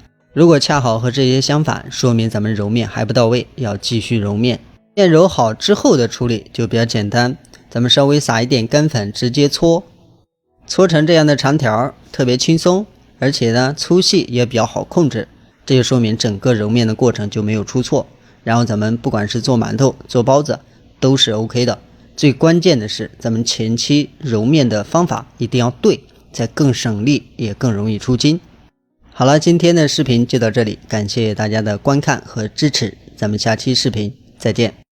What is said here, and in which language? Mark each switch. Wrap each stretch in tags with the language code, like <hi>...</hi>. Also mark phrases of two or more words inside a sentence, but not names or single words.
<zh>如果恰好和這些相反，說明咱們揉面還不到位，要繼續揉面。面揉好之後的處理就比較簡單，咱們稍微撒一點乾粉，直接搓成這樣的長條，特別輕鬆，而且呢粗細也比較好控制，這就說明整個揉面的過程就沒有出錯。然後咱們不管是做饅頭做包子都是 OK 的。最關鍵的是咱們前期揉面的方法一定要對，才更省力也更容易出筋。好了，今天的視頻就到這裡，感謝大家的觀看和支持，咱們下期視頻再見。</zh>